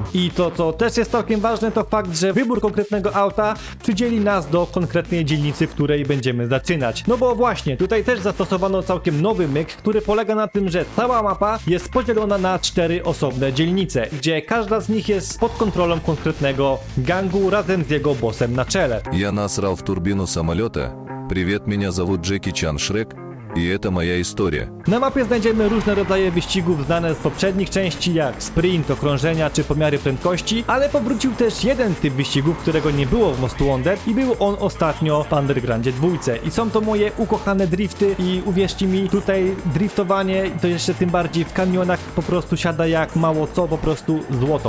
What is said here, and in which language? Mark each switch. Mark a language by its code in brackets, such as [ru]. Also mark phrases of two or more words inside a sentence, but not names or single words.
[pl] I to, co też jest całkiem ważne, to fakt, że wybór konkretnego auta przydzieli nas do konkretnej dzielnicy, w której będziemy zaczynać. No bo właśnie, tutaj też zastosowano całkiem nowy myk, który polega na tym, że cała mapa jest podzielona na 4 osobne dzielnice, gdzie każda z nich jest pod kontrolą konkretnego gangu razem z jego bossem na czele. [ru] Я насрал в турбину самолета. Привет, меня зовут Джеки Чан Шрек, и это моя история. [pl] Na mapie znajdziemy różne rodzaje wyścigów znane z poprzednich części, jak sprint, okrążenia czy pomiary prędkości, ale powrócił też jeden typ wyścigów, którego nie było w Most Wanted i był on ostatnio w Undergroundzie 2. I są to moje ukochane drifty i uwierzcie mi, tutaj driftowanie, to jeszcze tym bardziej w kanionach, po prostu siada jak mało co, po prostu złoto.